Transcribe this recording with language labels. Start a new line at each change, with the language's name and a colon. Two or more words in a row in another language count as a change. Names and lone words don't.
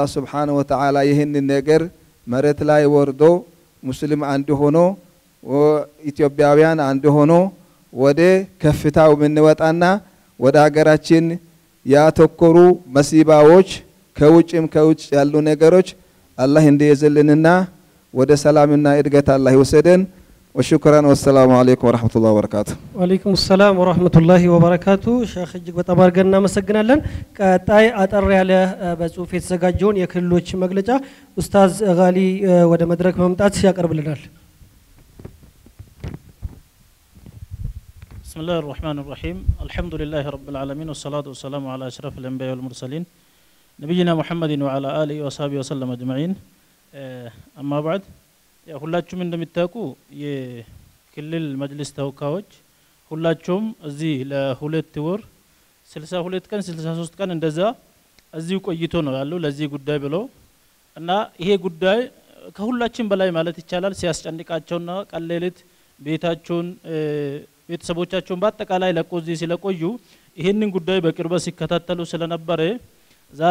Arabic: سبحانه وتعالى
Amharic: ይሄንን ነገር መሬት ላይ ወርዶ ሙስሊም አንድ ሆኖ ኢትዮጵያውያን አንድ ሆኖ ወደ ከፍታው ምንወጣና ወደ ሀገራችን ያተኮሩ መሲባዎች ከውጭ ያሉ ነገሮች አላህ እንዲይዝልንና ወደ ሰላምና እድገት አላህ ይወሰደን።
Arabic: وشكرا والسلام عليكم ورحمة الله وبركاته. وعليكم السلام ورحمة الله وبركاته.
Amharic: شيخ እጅግ በጣም አድርገን እናመሰግናለን። ቀጣይ አጠር ያለ በጽሁፍ የተዘጋጀውን የክልሎች መግለጫ ኡስታዝ ጋሊ ወደ መድረክ መምጣት ያቀርብልናል።
Arabic: بسم الله الرحمن الرحيم. الحمد لله رب العالمين والصلاة والسلام على أشرف الأنبياء والمرسلين نبينا محمد وعلى آله وصحبه وسلم أجمعين. أما بعد
Amharic: ሁላችሁም እንደምታውቁ የክልል መጅልስ ተወካዮች ሁላችሁም እዚህ ለሁለት ወር 62 ቀን 63 ቀን እንደዛ እዚሁ ቆይቶ ነው ያለው ለዚህ ጉዳይ ብሎ እና ይሄ ጉዳይ ከሁላችን በላይ ማለት ይቻላል ሲያስጨንቃቸውና ቀለሌት ቤታቸውን ቤተሰቦቻቸውን በአጠቃላይ ለቆዚህ ስለቆዩ ይሄንን ጉዳይ በቅርበት ሲከታተሉ ስለነበረ ዛሬ